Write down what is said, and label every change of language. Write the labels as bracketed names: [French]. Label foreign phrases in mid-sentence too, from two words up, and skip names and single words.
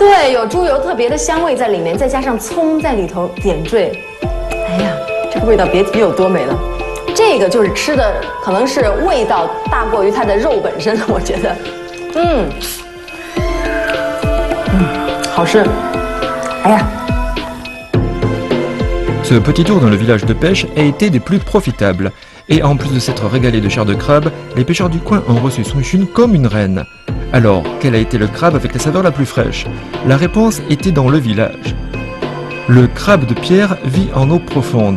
[Chinese] 对，有猪油特别的香味在里面，再加上葱在里头点缀。哎呀，这个味道别提有多美了。 这个就是吃的，可能是味道大过于它的肉本身，我觉得，好吃，哎呀。 [French] Ce petit tour dans le village de pêche a été des plus profitables. Et en plus de s'être régalés de chair de crabe, les pêcheurs du coin ont reçu Song Chun comme une reine. Alors, quel a été le crabe avec la saveur la plus fraîche? La réponse était dans le village. Le crabe de pierre vit en eau profonde.